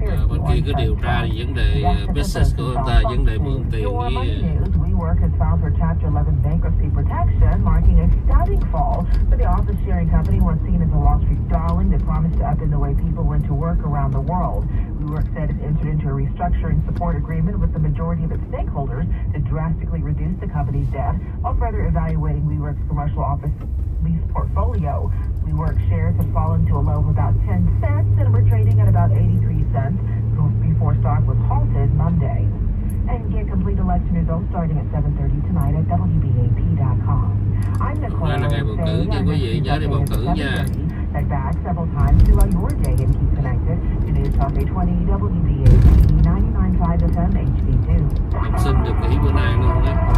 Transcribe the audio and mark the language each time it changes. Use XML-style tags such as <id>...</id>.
<vi>Bên kia cứ điều tra về vấn đề business của ông ta, vấn đề mượn tiền với</vi> <en>WeWork has filed for Chapter 11 bankruptcy protection, marking a stunning fall for the office-sharing company once seen as a Wall Street darling that promised to upend the way people went to work around the world. WeWork said it entered into a restructuring support agreement with the majority of its stakeholders to drastically reduce the company's debt, while further evaluating WeWork's commercial office lease portfolio. WeWork shares have fallen to a low of about 10 cents and were trading at about 83 cents before stock was halted Monday. And get complete election results starting at 7:30 tonight at WBAP.com. I'm Nicole.</en> <vi>Đây là ngày bầu cử nha quý vị, nhớ đi bầu cử nha.</vi> <en>Check back several times throughout your day and keep connected to News Talk 820 WBAP 99.5 FM HD2.</en> <vi>Học sinh được nghỉ bữa nay luôn đó.</vi>